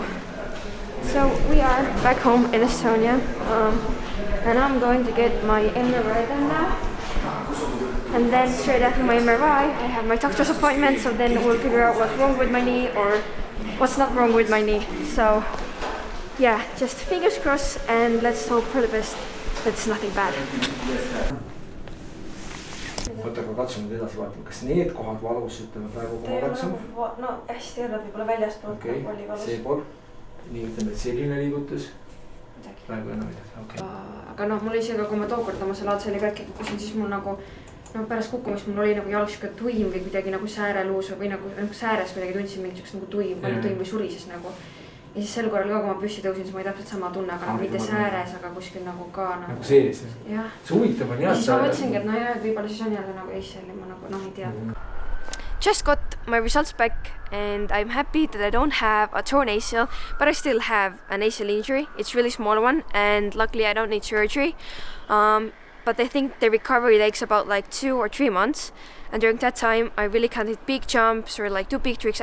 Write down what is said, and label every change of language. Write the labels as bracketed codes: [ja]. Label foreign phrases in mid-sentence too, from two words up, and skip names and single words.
[en] So we are back home in Estonia, and I'm going to get my MRI done now. And then straight after my MRI, I have my doctor's appointment, so then we'll figure out what's wrong with my knee or what's not wrong with my knee. So yeah, just fingers crossed and let's hope for the best. That's nothing bad. [et] Oota, aga katsume nüüd edasi vaatama, kas need kohad valus, ütleme praegu, kui ma katsun? No hästi jälle võib-olla väljast poolt oli valus. See pool, nii ütleme, et selline liigutus. Praegu enam midagi, okei. Aga noh, mul isegi, kui ma tookord oma salaadseeli katki kukkusin, siis mul nagu pärast kukkumist mul oli nagu jalg siuke tuim või kuidagi nagu sääreluus või nagu sääres kuidagi tundsin mingit nagu tuim või surises nagu. Ja siis sel korral ka, kui ma püssi tõusin, siis ma ei täpselt sama tunne, aga nagu mitte sääres, aga kuskil nagu ka nagu sees, jah? See huvitav on jah. Ja siis ma mõtlesingi, et no jah, et võib-olla siis on jälle nagu ACL, ma nagu noh ei tea. [en] Just got my results back and I'm happy that I don't have a torn ACL, but I still have an ACL injury. It's a really small one and luckily I don't need surgery. But I think the recovery takes about like 2 or 3 months, and during that time I really can't hit big jumps or like do big tricks.